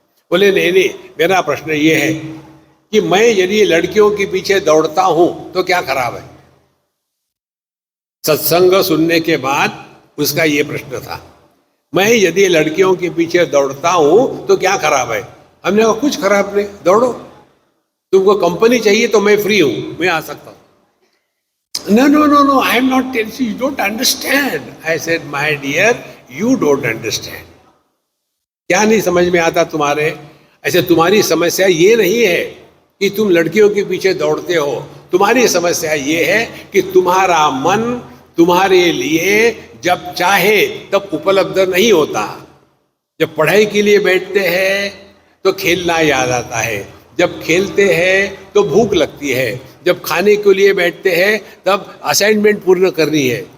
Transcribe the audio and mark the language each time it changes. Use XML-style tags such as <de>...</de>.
<hi>बोले नहीं नहीं, मेरा प्रश्न ये है कि मैं यदि लड़कियों के पीछे दौड़ता हूं तो क्या खराब है। सत्संग सुनने के बाद उसका ये प्रश्न था, मैं यदि लड़कियों के पीछे दौड़ता हूं तो क्या खराब है। हमने कहा कुछ खराब नहीं, दौड़ो, तुमको कंपनी चाहिए तो मैं फ्री हूं, मैं आ सकता हूं।</hi> <en>No, no, no, no, I am not telling you, you don't understand. I said, my dear, you don't understand.</en> <hi>क्या नहीं समझ में आता तुम्हारे? ऐसे तुम्हारी समस्या ये नहीं है कि तुम लड़कियों के पीछे दौड़ते हो, तुम्हारी समस्या ये है कि तुम्हारा मन तुम्हारे लिए जब चाहे तब उपलब्ध नहीं होता। जब पढ़ाई के लिए बैठते हैं तो खेलना याद आता है, जब खेलते हैं तो भूख लगती है, जब खाने के लिए बैठते हैं तब असाइनमेंट पूर्ण करनी है।</hi>